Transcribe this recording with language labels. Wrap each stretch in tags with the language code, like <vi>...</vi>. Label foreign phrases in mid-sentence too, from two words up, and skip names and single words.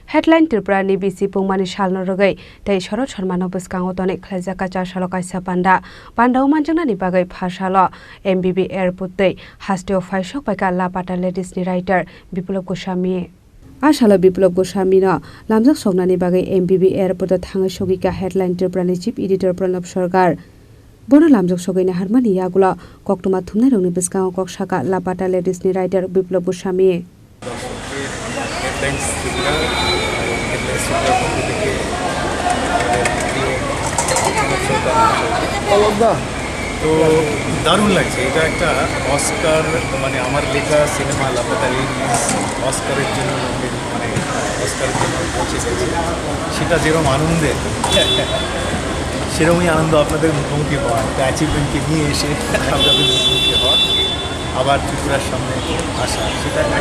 <trp>हेडलाइन त्रिपुरानि बिसि पुंमानि सालनो रगै तै शरद शर्मानो बसकांगो तने खलाइजाका चारसालो काइसा पान्डाव मानजोंनानि बागै फासालो एमबिबि एयारपोर्ट तै हास्टेव फाइसक पाइका लापाटा लेडिसनि राइटार बिप्लब गोस्वामी आसालो बिप्लब गोस्वामीनो लामजाक सगनानि बागै एमबिबि एयारपोर्ट थाङै सगिका हेडलाइन त्रिपुरानि चीफ एडिटर प्रणब सरकार बोनो लामजाक सगैना हारमानि यागुला कक्टमा थुमनाय रंनि बसकांगो कक्साका लापाटा लेडिसनि राइटार बिप्लब गोस्वामी</trp> <bn>তো দারুণ লাগছে এটা একটা অস্কার মানে আমার লেখা সিনেমা লাপাটা লেডিস অস্কারের জন্য মানে অস্কারের জন্য পৌঁছে গেছে সেটা যেরকম আনন্দের সেরকমই আনন্দ আপনাদের মুখোমুখি হওয়া একটা অ্যাচিভমেন্টকে নিয়ে এসে আপনাদের মুখোমুখি হওয়া আবার ত্রিপুরার সামনে আসা সেটা</bn>